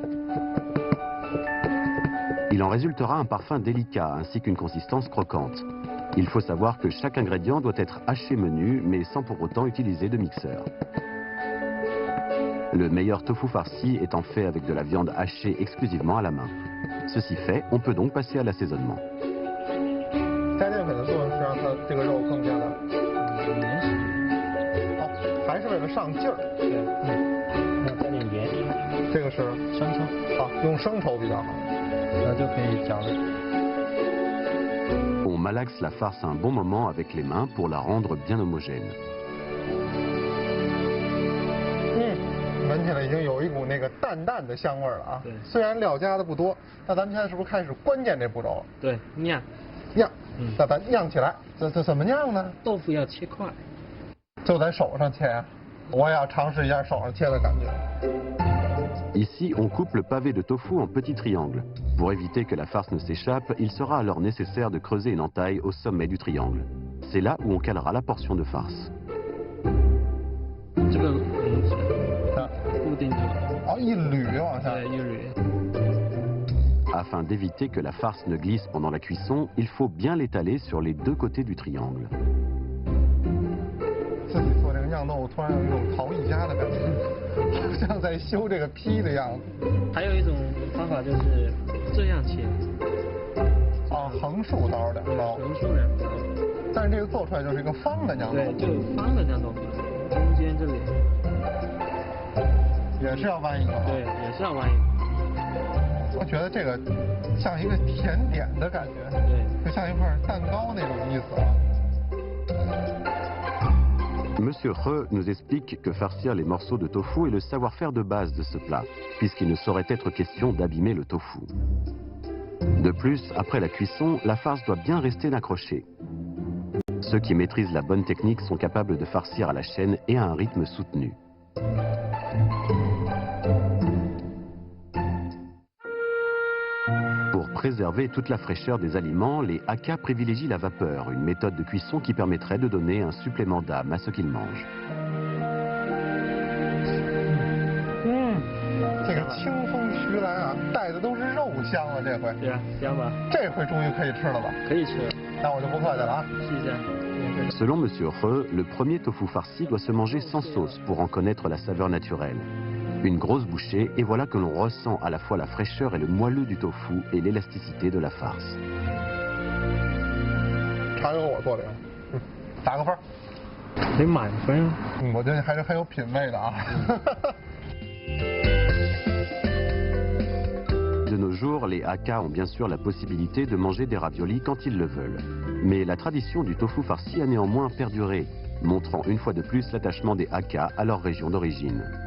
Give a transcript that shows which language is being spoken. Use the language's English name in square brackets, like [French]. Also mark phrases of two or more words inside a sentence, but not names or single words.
[French] Il en résultera un parfum délicat ainsi qu'une consistance croquante. Il faut savoir que chaque ingrédient doit être haché menu, mais sans pour autant utiliser de mixeur. Le meilleur tofu farci étant fait avec de la viande hachée exclusivement à la main. Ceci fait, on peut donc passer à l'assaisonnement. [Chinese] 加淀粉的作用是让它这个肉更加的还是为了上劲儿。对，那加点盐。这个是生抽。好，用生抽比较好，那就可以搅了。 [French] On malaxe la farce un bon moment avec les mains pour la rendre bien homogène. [Chinese] 闻起来已经有一股那个淡淡的香味了啊。对。虽然料加的不多，那咱们现在是不是开始关键这步骤了？对，酿。酿。那咱酿起来，这怎么酿呢？豆腐要切块。就在手上切啊！我也要尝试一下手上切的感觉。 [French] Ici, on coupe le pavé de tofu en petits triangles. Pour éviter que la farce ne s'échappe, il sera alors nécessaire de creuser une entaille au sommet du triangle. C'est là où on calera la portion de farce. [Chinese] 这个固定住。哦，一捋往下。对，一捋。 [French] Afin d'éviter que la farce ne glisse pendant la cuisson, il faut bien l'étaler sur les 2 côtés du triangle. [Chinese] 自己做这个酿豆腐，突然有一种陶艺家的感觉，好像在修这个坯的样子。还有一种方法就是这样切。哦，横竖刀2刀。横竖2刀。但是这个做出来就是一个方的酿豆腐。对，就方的酿豆腐，中间这里。也是要弯一个。对，也是要弯一个。我觉得这个像一个甜点的感觉，对，就像一块蛋糕那种意思啊。 [French] Monsieur He nous explique que farcir les morceaux de tofu est le savoir-faire de base de ce plat, puisqu'il ne saurait être question d'abîmer le tofu. De plus, après la cuisson, la farce doit bien rester inaccrochée. Ceux qui maîtrisent la bonne technique sont capables de farcir à la chaîne et à un rythme soutenu. Pour préserver toute la fraîcheur des aliments, les Hakka privilégient la vapeur, une méthode de cuisson qui permettrait de donner un supplément d'âme à ce qu'ils mangent. [Chinese] 这个清风徐来啊，带的都是肉香了，这回。对啊，香吧？这回终于可以吃了吧？可以吃。那我就不客气了啊。试一下。 [French] Selon Monsieur He, le premier tofu farci doit se manger sans sauce pour en connaître la saveur naturelle. Une grosse bouchée et voilà que l'on ressent à la fois la fraîcheur et le moelleux du tofu et l'élasticité de la farce. [Chinese] 尝一个我做的，打个分。得满分。我这还是很有品味的啊。 [French] De nos jours, les Hakka ont bien sûr la possibilité de manger des raviolis quand ils le veulent. Mais la tradition du tofu farci a néanmoins perduré, montrant une fois de plus l'attachement des Hakka à leur région d'origine.